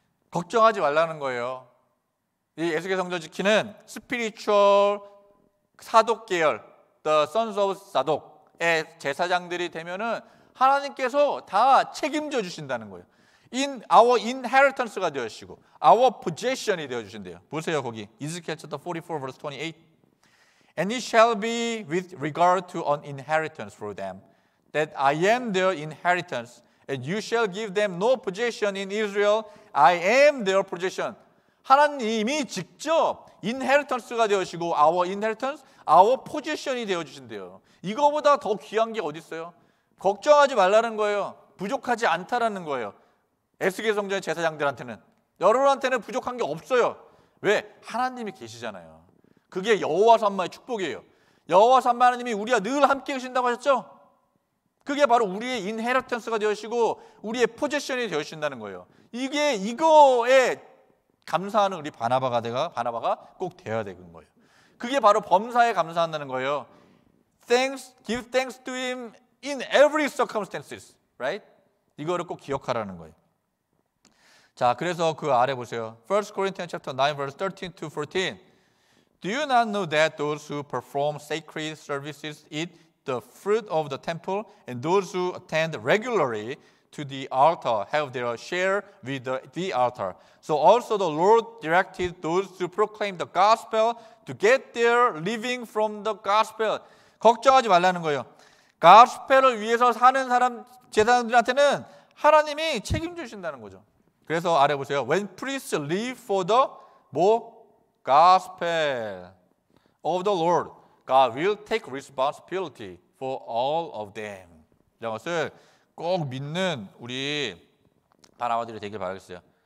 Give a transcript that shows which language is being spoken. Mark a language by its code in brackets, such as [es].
[ko] 걱정하지 말라는 거예요. 이 에스겔 성전 지키는 스피리추얼 사독 계열, the sons of 사독의 제사장들이 되면은 하나님께서 다 책임져 주신다는 거예요. [en] In our inheritance [ko] 가 되어주시고, [en] our possession [ko] 이 되어주신대요. 보세요, 거기 [en] Ezekiel chapter 44 verse 28. And it shall be with regard to an inheritance for them, that I am their inheritance, and you shall give them no possession in Israel. I am their possession. [ko] 하나님이 직접 inheritance가 되어주시고 [en] our inheritance, our possession [ko] 이 되어주신대요. 이거보다 더 귀한 게 어디 있어요? 걱정하지 말라는 거예요. 부족하지 않다라는 거예요. 에스겔 성전의 제사장들한테는. 여러분한테는 부족한 게 없어요. 왜? 하나님이 계시잖아요. 그게 여호와 산마의 축복이에요. 여호와 산마 하나님이 우리와 늘 함께 계신다고 하셨죠? 그게 바로 우리의 인헤리턴스가 되어지고 우리의 포지션이 되어진다는 거예요. 이거에 감사하는 우리 바나바가 꼭 되어야 되는 거예요. 그게 바로 범사에 감사한다는 거예요. [en] Give thanks to him in every circumstances, right? [ko] 이거를 꼭 기억하라는 거예요. 자, 그래서 그 아래 보세요. [en] 1 Corinthians chapter 9 verse 13 to 14. Do you not know that those who perform sacred services eat the fruit of the temple, and those who attend regularly to the altar have their share with the altar? So also the Lord directed those who proclaim the gospel to get their living from the gospel. [ko] 걱정하지 말라는 거예요. 가스펠을 위해서 사는 사람 제사장들한테는 하나님이 책임지신다는 거죠. 그래서 아래 보세요. [en] When priests live for the gospel of the Lord, God will take responsibility for all of them. [ko] 이런 것을 꼭 믿는 우리 바나바들이 되길 바라겠어요.